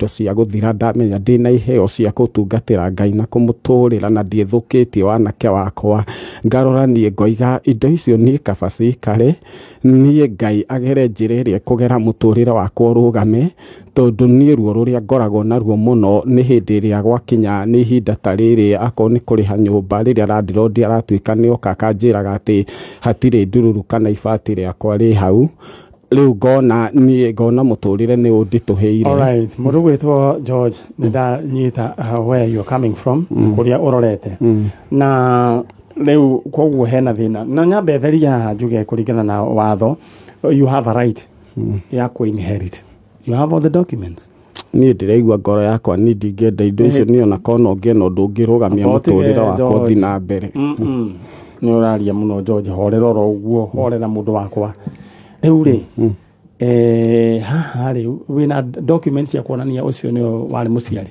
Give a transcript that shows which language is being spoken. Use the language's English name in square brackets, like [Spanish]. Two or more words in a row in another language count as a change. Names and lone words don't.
[Kikuyu] cia gũthira ndamenya ndĩ na iheo cia gũtungatĩra Ngai na kũmũtũrĩra na ndiĩthũkĩtie wanake wakwa ngarora niĩ ngoiga indo icio niĩ kaba cikare niĩ Ngai agere njĩra ĩrĩa kũgera mũtũrĩre wakwa ũrũgame tondũ niĩ ruo rũrĩa ngoragwo naruo mũno nĩ hĩndĩ ĩrĩa gwakinya nĩ ihinda ta rĩrĩ akorwo nĩ kũrĩha nyũmba rĩrĩa landlord aratuĩka nĩoka akanjĩraga atĩ hatirĩ ndururu kana ibati rĩakwa rĩ hau rĩu ngona mũtũrĩre nĩ ũnditũhĩire. Alright, mũndũ gwĩtwo George nĩ ndanyita [English] where you're coming from [Kikuyu] kũrĩa ũrorete na rĩu koguo hena thĩna na nyambe theria njuge kũringana na watho [English] you have a right [Kikuyu] ya kũ-inherit. [English] You have all the documents. [Kikuyu] Niĩ ndĩraigua ngoro yakwa niĩ ndingĩenda indo icio niĩ ona korwo ngĩona ũndũ ũngĩrũgamia mũtũrĩre wakwa ũthiĩ na mbere. Nĩ ũraria mũno George horera oro ũguo horera mũndũ wakwa. Rĩu rĩ haha rĩu wĩna documents cia kuonania ũcio nĩwe warĩ mũciari?